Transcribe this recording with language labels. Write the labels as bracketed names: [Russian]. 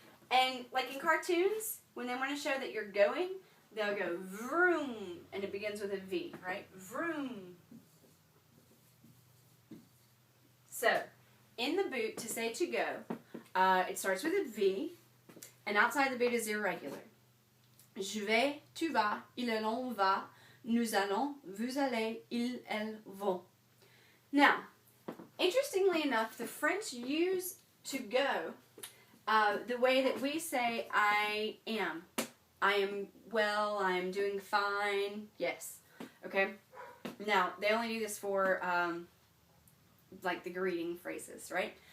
[English] And like in cartoons, when they want to show that you're going, they'll go vroom, and it begins with a V, right? Vroom. So, in the boot, to say to go, it starts with a V, and outside the boot is irregular. [French] Je vais, tu vas, il, elle, on va, nous allons, vous allez, ils, elles vont. [English] Now, interestingly enough, the French use to go the way that we say I am. I am well, I am doing fine, yes. Okay? Now, they only do this for like the greeting phrases, right?